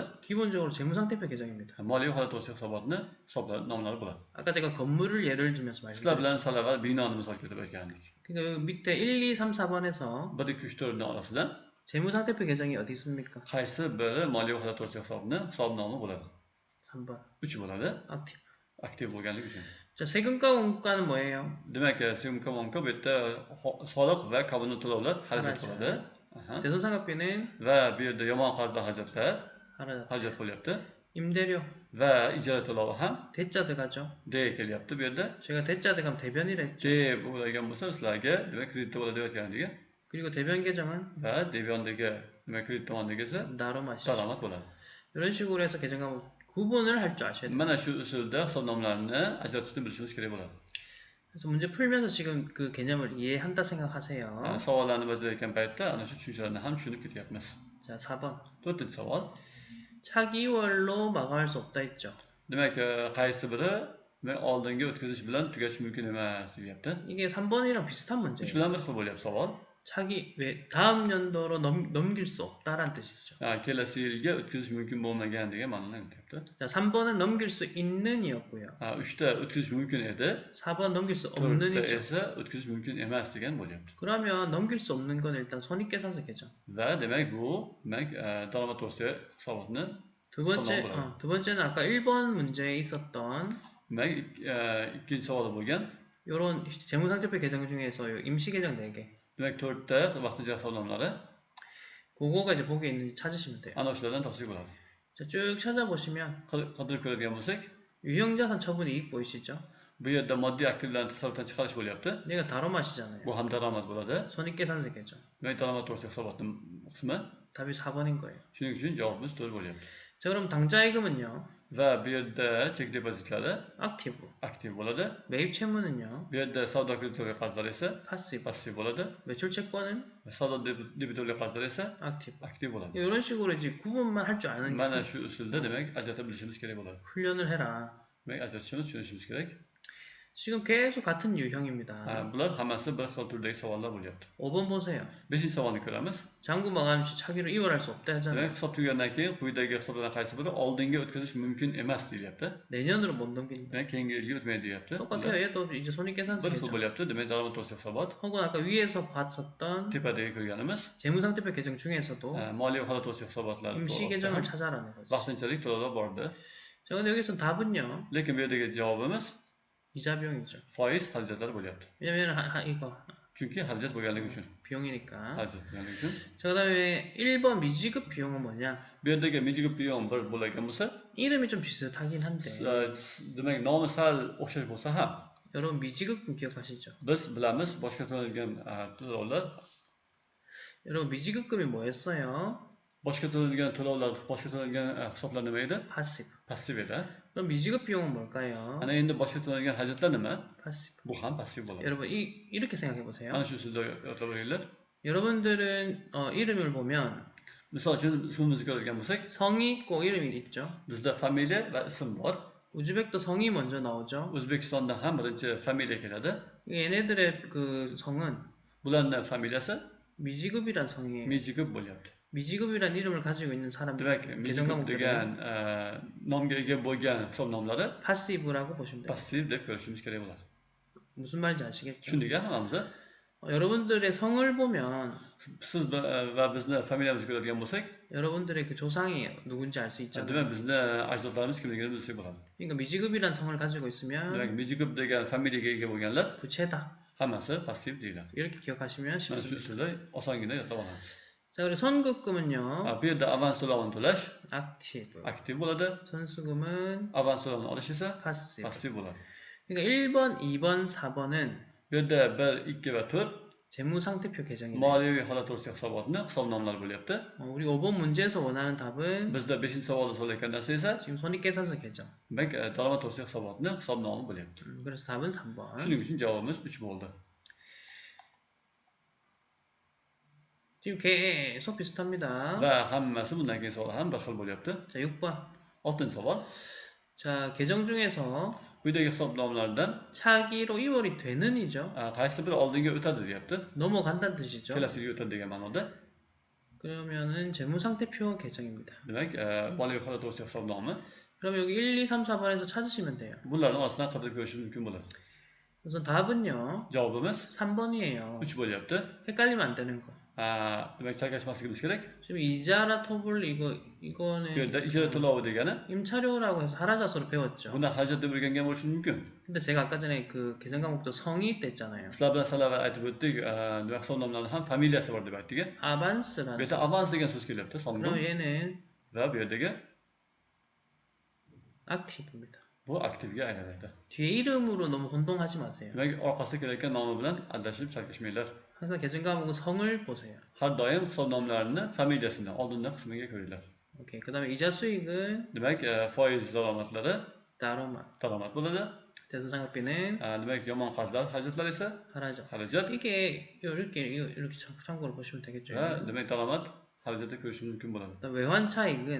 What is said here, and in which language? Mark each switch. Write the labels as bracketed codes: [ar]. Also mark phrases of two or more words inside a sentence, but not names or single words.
[ko] 기본적으로 재무상태표 계정입니다. [uz] moliyaviy holat to'g'risida hisobotni hisoblab nomlari bo'ladi. [ko] 아까 제가 건물을 예를 들면서 [uz] Sizlar [ko] 말씀드렸죠. [uz] bilan sal avval binoni misol keltirib o'tgandik. [ko] 그러니까 여기 밑에 1, 2, 3, 4번에서 [uz] 1, 2, 3, 4ning orasidan [ko] 재무상태표 계정이 어디 있습니까? [uz] qaysi biri moliyaviy holat to'g'risida hisobnomi bo'ladi? [ko] 3번 [uz] 3 bo'ladi. aktiv. Aktiv bo'lganligi uchun. [ko] 자, 세금과 원가는 뭐예요? [uz] Demak, semka bu yerda soliq va kommunal to'lovlar xarajat bo'ladi. [ko] 대손상각비는 [uz] Va bu yerda yomon qarzlar xarajatlar xarajat. bo'lyapti. [ko] 임대료 [uz] Va ijara to'lovi ham [ko] 대자 들어가죠. [uz] D kelyapti bu yerda. [ko] 제가 대자 들어가면 대변이라 했죠. [uz] D bo'lgan bo'lsa sizlarga demak kredit bo'ladi deyotganligi [ko] 그리고 대변 계정은 [uz] va debiyondagi demak kredit tomondagi esa [ko] 나로 마시죠. [uz] daromad bo'ladi. [ko] 이런 식으로 해서 계정 과목 구분을 할 줄 아셔야 돼요. [uz] Mana shu usulda hisobnomalarni ajratishni bilishimiz kerak bo'ladi. [ko] 그래서 문제 풀면서 지금 그 개념을 이해한다 생각하세요. [uz] Savollarni bajarayotgan paytda ana shu tushunchalarni ham tushunib ketyapmiz. [ko] 자, 4번. [uz] 4-chi savol. [ko] 차기월로 마감할 수 없다 했죠. [uz] Demak, qaysi biri oldingi o'tkazish bilan tugash mumkin emas deyapti. [ko] 이게 3번이랑 비슷한 3 문제예요. [uz] bilan bir xil bo'lyapti savol. [ko] 다음 연도로 넘길 수 없다라는 뜻이죠. [uz] Kelasi yilga o'tkazish mumkin bo'lmagan degan ma'noni anglatyapti. [ko] 자, 3번은 넘길 수 있는이었고요. [uz] 3ta o'tkazish mumkin edi, [ko] 4번 넘길 수 [uz] 4ta [ko] 없는이죠. [uz] esa o'tkazish mumkin emas degan bo'lyapti. [ko] 그러면 넘길 수 없는 건 일단 손익계산서 계정. [uz] Va demak bu demak daromad to'g'risida hisobotni [ko] 두 번째는 아까 1번 문제에 있었던 [uz] demak ikkinchi savoli bo'lgan [ko] 요런 재무상태표 계정 중에서 요 임시 계정 4개. [uz] demak 4ta vaqtincha hisobnomalari [ko] 그거가 이제 보기에 있는지 찾으시면 돼요. [uz] ana shulardan topsak bo'ladi. [ko] 자, 쭉 찾아보시면 [uz] Qidirib ko'radigan bo'lsak, [ko] 유형자산 처분 이익 보이시죠? [uz] Bu yerda moddiy aktivlarni tasarrufdan chiqarish bo'lyapti. [ko] 얘가 다로맛이잖아요. [uz] Bu ham daromad bo'ladi. [ko] 손익계산서 계정. [uz] Demak, daromad to'g'risidagi hisobotning qismi. [ko] 답이 4번인 거예요. [uz] Shuning uchun javobimiz to'g'ri bo'lyapti. [ko] 자, 그럼 당좌이금은요? [uz] Va bu yerda chek depozitlari aktiv. aktiv bo'ladi. [ko] 매입 채무는요? [uz] Bu yerda savdo kreditorlik qarzlari esa passiv. passiv bo'ladi. [ko] 매출 채권은 [uz] Savdo debitorlik qarzlari esa aktiv. aktiv bo'ladi. [ko] 이런 식으로 이제 구분만 할 줄 아는 [uz] Mana shu usulda demak ajratib bilishimiz kerak bo'ladi. [ko] 훈련을 해라. [uz] Demak, ajratishimiz, tushunishimiz kerak. [ko] 지금 계속 같은 유형입니다. [uz] Bular hammasi bir xil turdagi savollar bo'lyapti. [ko] 5번 보세요. [uz] 5-savolni ko'ramiz. [ko] 장부 마감 시 차기로 이월할 수 없다 하잖아요. [uz] Demak, hisob tugagandan keyin quyidagi hisoblardan qaysi biri oldinga o'tkazish mumkin emas deyilyapti. [ko] 내년으로 못 넘긴다. [uz] Demak, keyingi yilga o'tmaydi deyapti. [ko] 똑같아요. 얘도 이제 손익계산서 [uz] Bir xil [ko] 계정. [uz] bo'lyapti. Demak, daromad to'g'risidagi hisobot. [ko] 혹은 아까 위에서 봤었던 [uz] Tepadagi ko'rganimiz [ko] 재무상태표 계정 중에서도 [uz] moliya holat to'g'risidagi hisobotlar [ko] 임시 계정을 찾아라는 거죠. [uz] vaqtinchalik to'lovlar bordi. [ko] 자, 근데 여기서 답은요. [uz] Lekin bu yerdagi javobimiz [ko] 이자 비용이죠. [uz] foiz xarajatlar bo'lyapti. [ko] 왜냐면 이거 [uz] Chunki xarajat bo'lganligi uchun. [ko] 비용이니까. [uz] Xarajat bo'lganligi uchun. [ko] 자, 그다음에 1번 미지급 비용은 뭐냐? [uz] Bu yerdagi mijigib biyon bir bo'lgan bo'lsa, [ko] 이름이 좀 비슷하긴 한데. [uz] demak, nomi sal o'xshash bo'lsa ham, [ko] 여러분 미지급금 기억하시죠? [uz] biz bilamiz boshqa to'lanadigan to'lovlar, [ko] 여러분 미지급금이 뭐였어요? [uz] boshqa to'lanadigan to'lovlar, boshqa to'lanadigan hisoblar nima edi? 파시브. Passiv edi. [ko] 그럼 미지급 비용은 뭘까요? [uz] Ana endi boshqa to'lanadigan xarajatlar nima? 파시브. Bu ham passiv bo'ladi. [ko] 여러분 이렇게 생각해 보세요. [uz] Ana shu usulda yodlab olaylik. [ko] 여러분들은 이름을 보면 [uz] Misol uchun ismimizni ko'radigan bo'lsak, [ko] 성이 있고 이름이 있죠. [uz] bizda familiya va ism bor. [ko] 우즈벡도 성이 먼저 나오죠. [uz] O'zbekistonda ham birinchi familiya keladi. [ko] 얘네들의 그 성은 [uz] Bularning familiyasi [ko] 미지급이란 성이에요. [uz] mijigib bo'lyapti. [ko] 미지급이란 이름을 가지고 있는 사람들 [uz] Demak, [ko] 계정 [uz] mijigib [ko] 과목들은 [uz] degan nomga ega bo'lgan hisobnomlari [ko] 파시브라고 보시면 돼요. [uz] passiv deb ko'rishimiz kerak bo'ladi. [ko] 무슨 말인지 아시겠죠? [uz] Tushundik hammamiz? [ko] 여러분들의 성을 보면 [uz] Siz va bizni familiyamizni ko'radigan bo'lsak, [ko] 여러분들의 그 조상이 누군지 알 수 있잖아요. [uz] demak bizni ajdodlarimiz kimligini bilsak bo'ladi. [ko] 그러니까 미지급이란 성을 가지고 [uz] Demak, [ko] 있으면 [uz] mijigib degan familiyaga ega bo'lganlar [ko] 부채다. [uz] hammasi passiv deyiladi. [ko] 이렇게 기억하시면 [uz] Mana shu [ko] 쉽습니다. [uz] usulda osongina yodlab olamiz. [ko] 자, 그리고 선급금은요. [uz] Bu yerda avans to'lovini to'lash aktiv. aktiv bo'ladi. [ko] 선수금은 [uz] Avans to'lovini olish esa passiv. passiv bo'ladi. [ko] 그러니까 1번, 2번, 4번은 [uz] Bu yerda 1, 2 va 4 [ko] 재무상태표 계정이에요. [uz] moliyaviy holat to'g'risidagi hisobotni hisobnomlar bo'lyapti. [ko] 우리 5번 문제에서 원하는 답은 [uz] Bizda 5-savolda so'ralayotgan narsa esa [ko] 지금 손익계산서 계정. [uz] demak daromad to'g'risidagi hisobotni hisobnomi bo'lyapti. [ko] 그래서 답은 3번. [uz] Shuning uchun javobimiz 3 bo'ldi. [ko] 지금 계속 비슷합니다. [uz] Va hammasi bundan keyin savol ham bir xil bo'lyapti. [ko] 자, 6번. [uz] 6-savol. [ko] 자, 계정 중에서 [uz] Quyidagi hisobnomlardan [ko] 차기로 이월이 되는이죠. [uz] qaysi biri oldinga o'tadi deyapti. [ko] 넘어간다는 뜻이죠. [uz] Kelasi yilga o'tadi degan ma'noda. [ko] 그러면은 재무상태표 계정입니다. [uz] Demak, moliyaviy holat to'g'risidagi hisobnomi. [ko] 그럼 여기 1, 2, 3, 4번에서 찾으시면 돼요. [uz] Bularning orasidan qidirib ko'rishingiz mumkin bo'ladi. [ko] 우선 답은요. [uz] Javobimiz [ko] 3번이에요. [uz] 3 bo'lyapti. [ko] 헷갈리면 안 되는 거. [uz] Demak, chalkashmasligimiz kerak. [ko] 지금 [uz] ijara to'lov Bu [ko] 이거는 [uz] yerda ijara to'lovi degani [ko] 임차료라고 해서 하라자스로 배웠죠. [uz] buni xarajat deb o'rgangan bo'lishi mumkin. [ko] 근데 제가 아까 전에 그 계산 과목도 성이 있댔잖아요. [uz] Sizlar bilan salavval aytib o'tdik, demak hisobnomlarning ham familiyasi bor deb aytdik. Bu [ko] 아반스라는. [uz] yerda avans degan so'z kelyapti, [ko] 그럼 [uz] hisobnom. [ko] 얘는 [uz] Va bu yerdagi [ko] aktiv입니다. [uz] bu aktivga aylanadi. [ko] 뒤에 이름으로 너무 혼동하지 마세요. [uz] Demak, orqasida kelayotgan nomi bilan adashib chalkashmanglar. [ko] 항상 계산 과목은 성을 보세요. [uz] Har doim hisobnomlarni familiyasini oldingi qismiga ko'ringlar. [ko] 오케이. 그다음에 이자 수익은 [uz] Demak, foiz daromadlari 다로만. daromad bo'ladi. [ko] 대손상각비는 [uz] Demak, yomon qarzlar xarajatlar esa [ko] 하라죠. [uz] xarajat [ko] 이게 이렇게 참고로 보시면 되겠죠. [uz] va demak daromad xarajatda ko'rishingiz mumkin bo'ladi. [ko] 그다음 외환 차익은